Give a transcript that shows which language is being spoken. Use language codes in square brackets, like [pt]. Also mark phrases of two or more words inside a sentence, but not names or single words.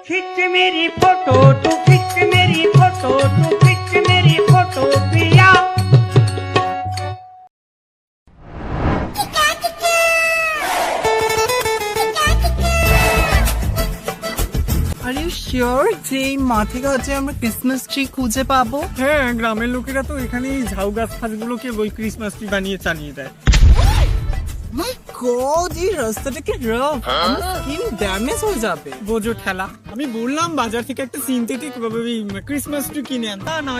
[hi] खिंच मेरी फोटो तू खिंच मेरी फोटो तू खिंच मेरी फोटो पिया। [en] Are you sure [bn] যে এই মাঠে গাছে আমরা [en] Christmas tree [bn] খুঁজে পাবো? হ্যাঁ, গ্রামের লোকেরা তো এখানে এই ঝাউ গাছ ফাছগুলোকে ওই [en] Christmas tree [bn] বানিয়ে চালিয়ে দেয়। [en] My God, [bn] এই রাস্তাটা কি রাফ, আমার [en] skin damage [bn] হয়ে যাবে। বোঝো ঠেলা, আমি বললাম বাজার থেকে একটা [en] synthetic Christmas tree [bn] কিনে আন, তা নয়।